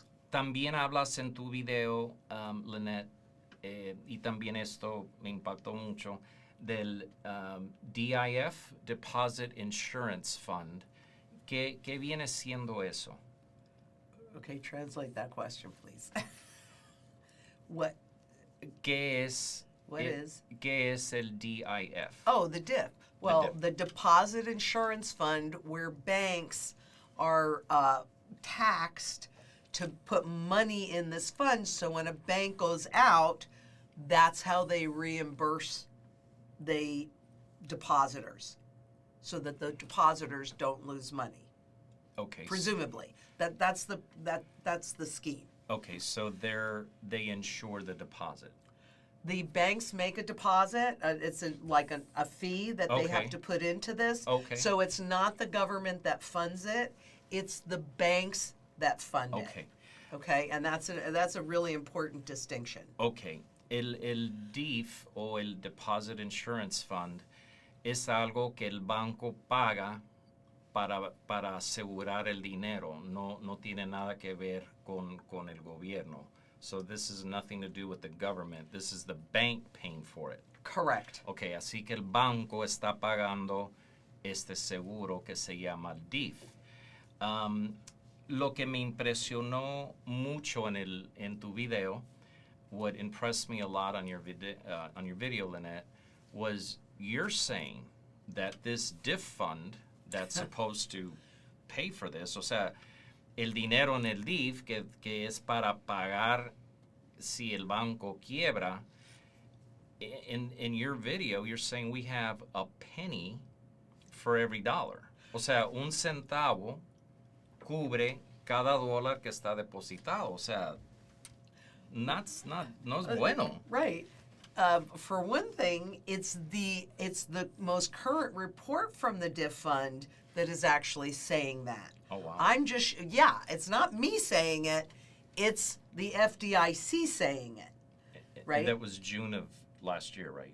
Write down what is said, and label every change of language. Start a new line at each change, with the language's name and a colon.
Spanish: También hablas en tu video, Lynette, y también esto me impactó mucho, del DIF, Deposit Insurance Fund. ¿Qué viene siendo eso?
English: Okay, translate that question, please. What
Spanish: ¿Qué es el DIF?
English: Oh, the DIF. Well, the Deposit Insurance Fund, where banks are taxed to put money in this fund, so when a bank goes out, that's how they reimburse the depositors, so that the depositors don't lose money. Okay. Presumably, that's the scheme. Okay, so they insure the deposit. The banks make a deposit. It's like a fee that they have to put into this. Okay. So it's not the government that funds it; it's the banks that fund it. Okay, and that's a really important distinction.
Spanish: Okay, el DIF o el Deposit Insurance Fund es algo que el banco paga para asegurar el dinero. No tiene nada que ver con el gobierno.
English: So this is nothing to do with the government. This is the bank paying for it. Correct.
Spanish: Okay, así que el banco está pagando este seguro que se llama DIF. Lo que me impresionó mucho en tu video,
English: what impressed me a lot on your video, Lynette, was you're saying that this DIF fund that's supposed to pay for this,
Spanish: o sea, el dinero en el DIF que es para pagar si el banco quiebra.
English: In your video, you're saying we have a penny for every dollar.
Spanish: O sea, un centavo cubre cada dólar que está depositado. O sea, no es bueno.
English: Right. For one thing, it's the most current report from the DIF fund that is actually saying that. Oh, wow. It's not me saying it. It's the FDIC saying it, right? That was June of last year, right?